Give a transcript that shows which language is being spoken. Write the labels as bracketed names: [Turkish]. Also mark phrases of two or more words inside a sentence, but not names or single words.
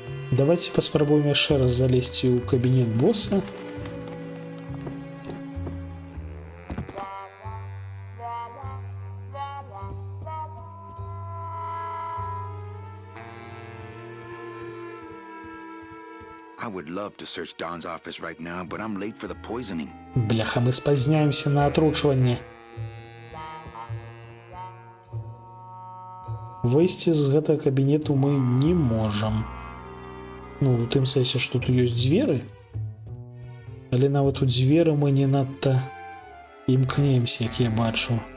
[Belarusian] Давайте паспрабуем яшчэ раз залезці ў кабінет босса. [English] I would love to search Don's office right now, but I'm late for the poisoning. [Belarusian] Бляха, мы спазняемся на атручванне. Выйсці з гэтага кабінету мы не можам. Ну, у тым сэнсе, што тут ёсць дзверы. Але нават у дзверы мы не надта імкнемся, як я бачу.